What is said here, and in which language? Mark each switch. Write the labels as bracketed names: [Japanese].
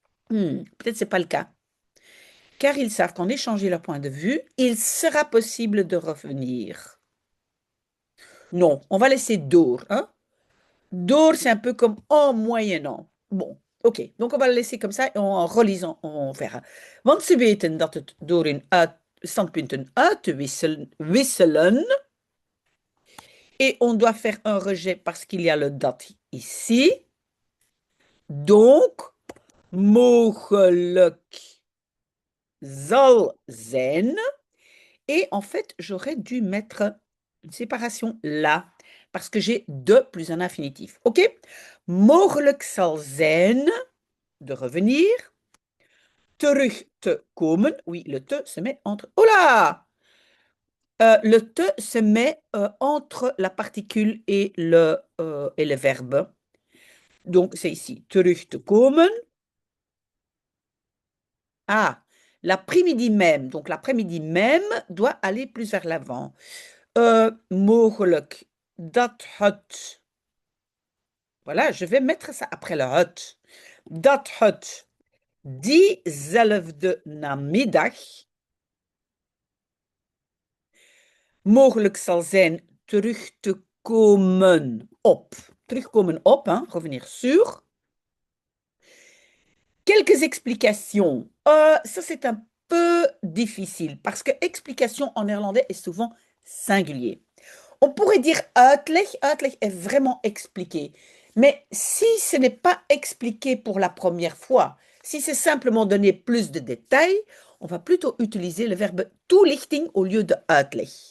[French] Peut-être c'est pas le cas. Car ils savent qu'en échangeant leur point de vue, il sera possible de revenir. Non, on va laisser door, hein. Door, c'est un peu comme en moyennant. Bon, ok. Donc on va le laisser comme ça et en relisant, on verra. [Dutch] Want ze weten dat het door hun standpunten uit te wisselen. [French] Et on doit faire un rejet parce qu'il y a le dat ici. [Dutch] Donc, mogelijk zal zijn. [French] Et en fait, j'aurais dû mettre une séparation là, parce que j'ai de plus un infinitif. OK? [Dutch] Mogelijk zal zijn, [French] de revenir. [Dutch] Terug te komen. [French] Oui, le te se met entre. Oh là! Le te se met entre la particule et le verbe. Donc, c'est ici. [Dutch] Terug te komen. [French] Ah, l'après-midi même. Donc, l'après-midi même doit aller plus vers l'avant. [Dutch] Mogelijk dat het. [French] Voilà, je vais mettre ça après le het. [Dutch] Dat het diezelfde namiddag mogelijk zal zijn terug te komen op. Terugkomen op, [French] hein, revenir sur. Quelques explications. Ça, c'est un peu difficile parce que explication en néerlandais est souvent singulier. On pourrait dire uitleg. Uitleg est vraiment expliqué. Mais si ce n'est pas expliqué pour la première fois, si c'est simplement donner plus de détails, on va plutôt utiliser le verbe toelichting au lieu de uitleg.